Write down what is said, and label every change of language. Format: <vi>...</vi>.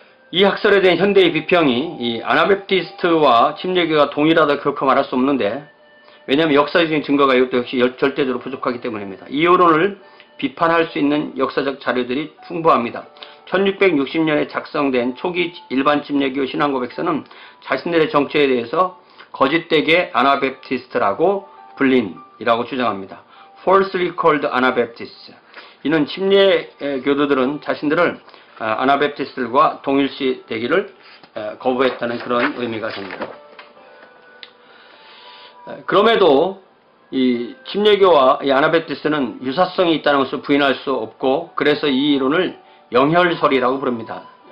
<ko>이 학설에 대한 현대의 비평이 이 아나베프티스트와 침례교가 동일하다 결코 말할 수 없는데, 왜냐하면 역사적인 증거가 이것도 역시 절대적으로 부족하기 때문입니다. 이 여론을 비판할 수 있는 역사적 자료들이 풍부합니다. 1660년에 작성된 초기 일반 침례교 신앙고백서는 자신들의 정체에 대해서 거짓되게 아나베프티스트라고 불린이라고 주장합니다.</ko> <en>Falsely called Anabaptists.</en> <ko>이는 침례교도들은 자신들을 아나베프티스트들과 동일시되기를 거부했다는 그런 의미가 됩니다. 그럼에도 이 침례교와 이 아나베프티스트는 유사성이 있다는 것을 부인할 수 없고, 그래서 이 이론을 영혈설이라고 부릅니다.</ko>